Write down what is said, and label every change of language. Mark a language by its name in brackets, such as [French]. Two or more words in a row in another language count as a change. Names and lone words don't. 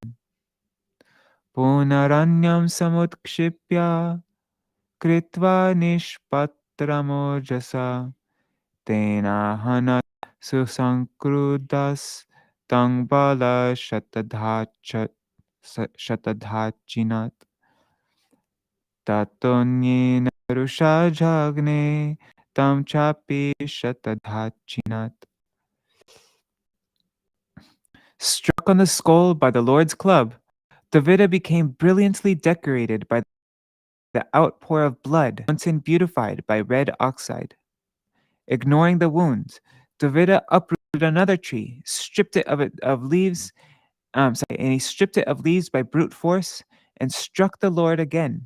[Sanskrit] पुनरन्यं समुत्क्षिप्य कृत्वा निष्पत्रमोजसा तेन हनत् सुसंक्रुद्धस् तं बल शतधाछिनत् ततोन्येन रुषा जघ्ने तं चापि शतधाछिनत्. [English] Struck on the skull by the Lord's club, Dvivida became brilliantly decorated by the outpour of blood, mountain beautified by red oxide. Ignoring the wound, Dvivida uprooted another tree, stripped it of leaves, and he stripped it of leaves by brute force, and struck the Lord again.